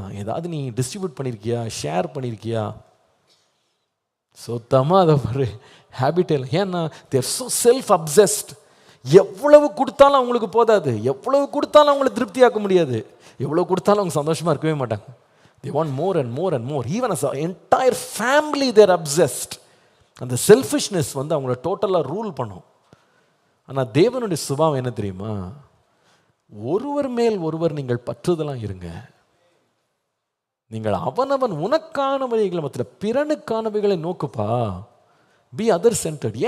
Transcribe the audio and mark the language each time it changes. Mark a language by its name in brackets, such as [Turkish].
[Tamil] ஏதாவது நீ distribute பண்ணியிருக்கியா? Share பண்ணியிருக்கியா? சுத்தமாக அதை ஒரு ஹேபிட் இல்லை. ஏன்னா [English] They're so self obsessed. [Tamil] எவ்வளவு கொடுத்தாலும் அவங்களுக்கு போதாது, எவ்வளவு கொடுத்தாலும் அவங்களை திருப்தியாக்க முடியாது, எவ்வளவு கொடுத்தாலும் அவங்க சந்தோஷமாக இருக்கவே மாட்டாங்க. [English] they want more and more and more. even as an entire family they are obsessed. [Tamil] அந்த செல்ஃபிஷ்னஸ் வந்து அவங்கள டோட்டலாக ரூல் பண்ணும். ஆனால் தேவனுடைய சுபாவம் என்ன தெரியுமா? ஒருவர் மேல் ஒருவர் நீங்கள் பற்றுதலாம் இருங்க. நீங்கள் அவனவன் உனக்கானவைகளை மற்ற பிறனுக்கானவைகளை நோக்குப்பா. [English] Be other centred.